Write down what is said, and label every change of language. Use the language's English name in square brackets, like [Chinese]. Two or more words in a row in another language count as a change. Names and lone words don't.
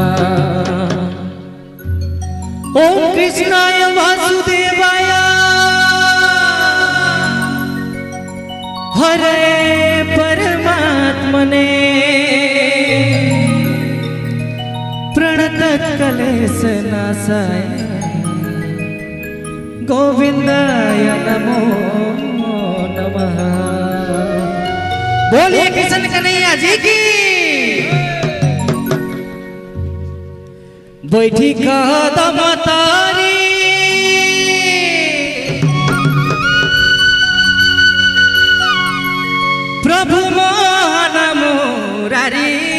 [Sanskrit] ओम कृष्णाय वासुदेवाय हरे परमात्मने प्रणतत्कलेशनाशाय गोविंदाय नमो नमः। [Hindi] बोलिए कृष्ण कन्हैया जी की। बैठी कदम तारी प्रभु मोहन मुरारी